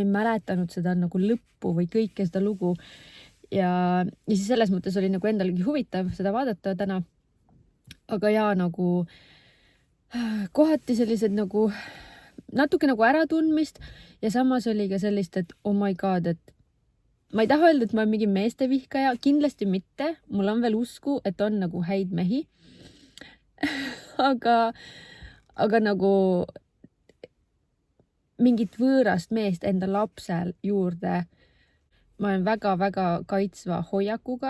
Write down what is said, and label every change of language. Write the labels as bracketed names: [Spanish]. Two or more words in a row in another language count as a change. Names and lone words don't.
[Estonian] ei mäletanud seda nagu lõppu või kõike seda lugu ja siis selles mõttes oli nagu endalegi huvitav seda vaadata täna, aga jaa nagu kohati sellised nagu natuke nagu äratundmist ja samas oli ka sellist, et [English] oh my god, [Estonian] et ma ei taha öelda, et ma olen mingi meeste vihkaja, kindlasti mitte, mul on veel usku, et on nagu häid mehi. aga nagu mingit võõrast meest enda lapsel juurde, ma olen väga-väga kaitsva hoiakuga.